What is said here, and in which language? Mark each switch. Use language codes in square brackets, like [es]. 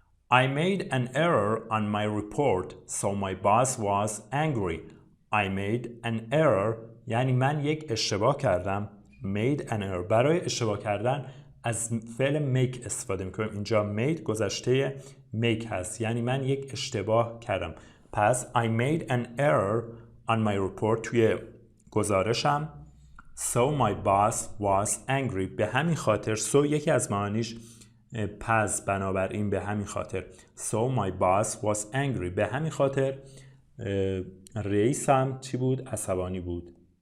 [en] I made an error on my report, so my boss was angry. I made an error [fa] یعنی من یک اشتباه کردم. [en] made an error [fa] برای اشتباه کردن از فعل make استفاده میکنیم. اینجا made گذشته make هست یعنی من یک اشتباه کردم. [en] پس I made an error on my report [fa] توی گزارشم. [en] So my boss was angry. [fa] به همین خاطر so یکی از معانیش پس بنابراین به همین خاطر. [en] So my boss was angry. [fa] به همین خاطر رئیسم چی بود؟ عصبانی بود.